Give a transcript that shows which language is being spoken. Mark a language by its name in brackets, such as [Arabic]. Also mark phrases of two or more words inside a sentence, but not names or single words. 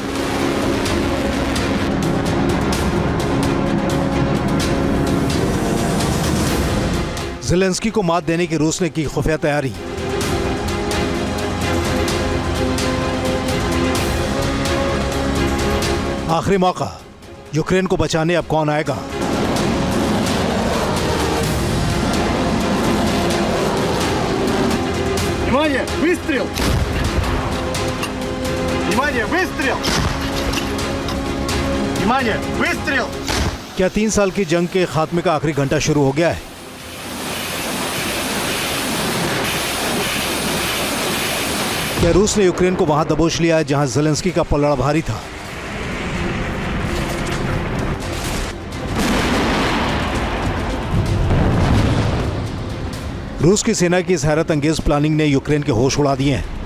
[Hindi] ज़ेलेंस्की को मात देने की रूस ने की खुफिया तैयारी। आखिरी मौका, यूक्रेन को बचाने अब कौन आएगा? [Russian] Внимание! Выстрел! Внимание! Выстрел! Внимание! Выстрел! [Hindi] क्या 3 साल की जंग के खात्मे का आखिरी घंटा शुरू हो गया है? क्या रूस ने यूक्रेन को वहां दबोच लिया है जहां ज़ेलेंस्की का पलड़ा भारी था? रूस की सेना की इस हैरत अंगेज प्लानिंग ने यूक्रेन के होश उड़ा दिए हैं।